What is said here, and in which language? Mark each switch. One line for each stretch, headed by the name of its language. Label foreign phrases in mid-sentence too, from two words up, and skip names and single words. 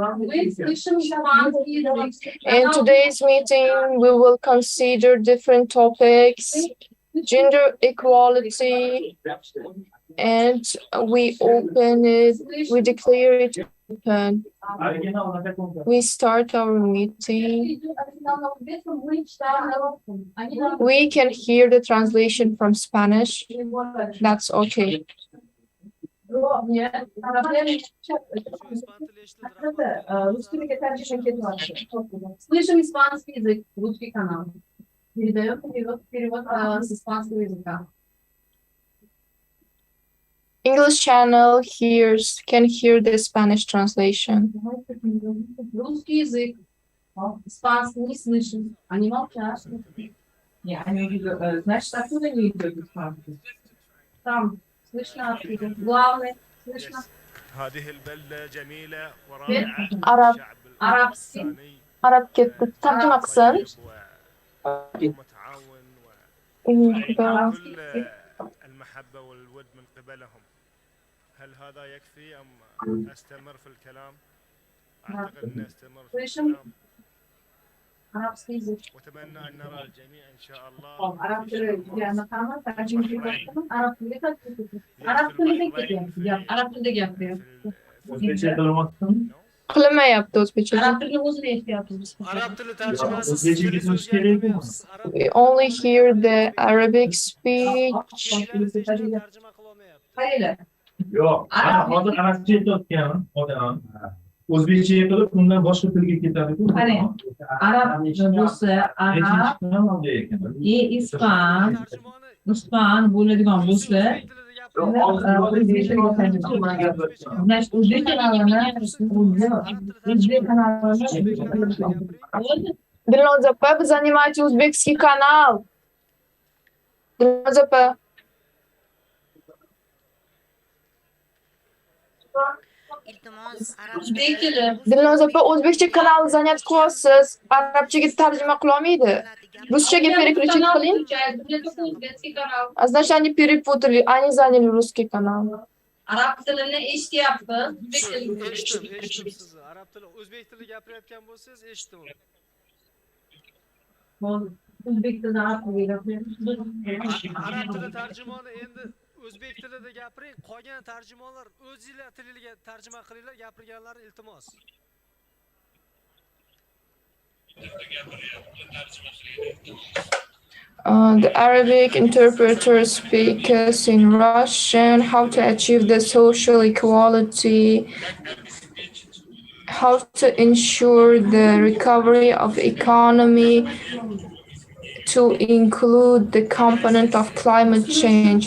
English: In today's meeting, we will consider different topics, gender equality, and we open it, we declare it open. We start our meeting. We can hear the translation from Spanish. That's okay.
Russian: Слышим испанский язык, русский канал. Передаем перевод с испанского языка. English channel can hear the Spanish translation. Русский язык, испанский не слышим, они молчат. Значит, откуда не идет испанский? Там слышно откуда. Главное, слышно.
Arabic: هذه البلدة جميلة ورائعة.
Uzbek: Arab. Arabski. Arab ketdi. Tarjima qilsin.
Arabic: ومتعاون كل المحبة والود من قبلهم. هل هذا يكفي أم أستمر في الكلام؟ أعتقد أن أستمر في الكلام. وأتمنى أن نرى الجميع إن شاء الله.
Uzbek: Qilinmayapti o'zbekcha.
English: We only hear the Arabic speech.
Uzbek: Yo'q, hozir arabcha aytayotganim, odam. O'zbekcha aytib, undan boshqa tilga ketadi-ku. Qani, arab bo'lsa, arab, ispan bo'ladigan bo'lsa, значит, o'zbek kanalini Dilnoza opa,
Russian: вы занимаете узбекский канал.
Uzbek: Dilnoza opa. Dilnoza opa, o'zbekcha kanal zaniyat qilyapsiz. Arabchaga tarjima qilolmaydi. Ruschaga переключить qiling.
Russian: Значит, они перепутали, они заняли русский канал.
Uzbek: Arab tilini eshityapti. Eshitdim sizni. Arab tili, o'zbek tili gapirayotgan bo'lsangiz eshitdim. O'zbek tilida arab tilida Arab tili tarjimoni endi o'zbek tilida gapiring, qolgan tarjimonlar o'zingizlar tiliga tarjima qilinglar, gapirganlarni iltimos.
English: The Arabic interpreter speaks in Russian, how to achieve the social equality, how to ensure the recovery of economy, to include the component of climate change.